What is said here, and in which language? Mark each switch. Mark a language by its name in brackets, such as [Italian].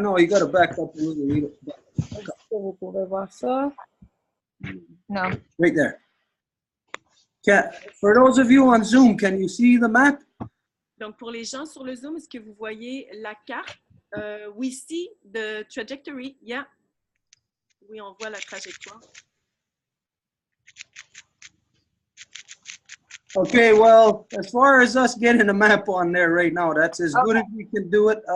[English] No, you got to back up a little. [French] Vous pouvez voir ça. [English] No. Right there. For those of you on Zoom, can you see the map? [French] Donc, pour les gens sur le Zoom, est-ce que vous voyez la carte? [English] We see the trajectory. Yeah. [French] Oui, on voit la trajectoire. [English] Okay, well, as far as us getting a map on there right now, that's as good as we can do it.